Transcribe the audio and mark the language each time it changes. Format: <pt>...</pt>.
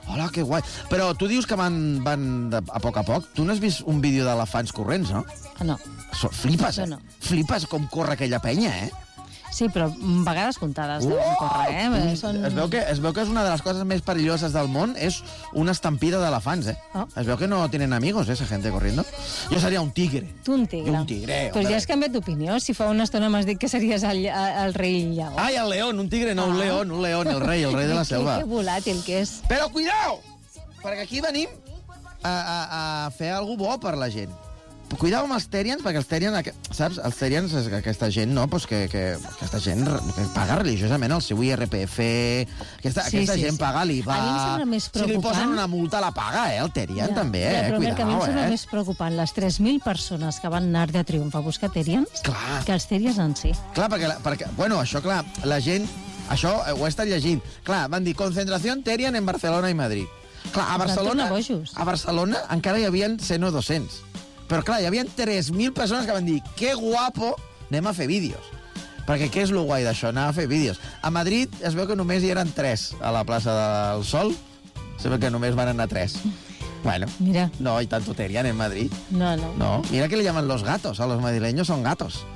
<ca>Hola, que guai. Però tu dius que van a poc, tu no has vist un vídeo d'elefants corrents, no? No. Flipes, eh? Flipes com corre aquella penya, eh? Sí, però vegades comptades deuen córrer, eh? Es veu que és una de les coses més perilloses del món, és una estampida d'elefants, eh? Oh. Es veu que no tenen</ca> <es>amigos, esa gente corriendo.</es> <ca>Jo seria un tigre. Tu un tigre. Jo un tigre. Però ja has canviat d'opinió. Si fa una estona m'has dit que series el rei llavors. Ai, el león, un tigre, no, un león, el rei de la selva. Que volàtil que és. Però cuidao, perquè aquí venim a fer alguna cosa bo per la gent. Cuidao amb els Therians, perquè els Therians, saps? Els Therians és aquesta gent, no? Pues que aquesta gent que paga religiosament el seu IRPF, aquesta gent paga l'IVA... A mi em sembla més preocupant... Si li posen una multa, la paga, el Therian, ja, també, ja, però cuidao, a mi em sembla més preocupant les 3.000 persones que van anar de triomf a buscar Therians que els Therians en si. Clar, perquè bueno, això, clar, la gent... Això ho he estat llegint. Clar, van dir, concentració Therian en Barcelona i Madrid. Clar, a Barcelona encara hi havia 100 o 200. Però, clar, hi havia 3.000 persones que van dir que guapo, anem a fer vídeos. Perquè què és lo guai d'això, anar a fer vídeos? A Madrid es veu que només hi eren 3 a la plaça del Sol. Es veu que només van anar 3. Bueno, mira.</ca> <es>No hi tanto Therian en Madrid. No. Mira que li llaman los gatos. A los madrileños son gatos.</es>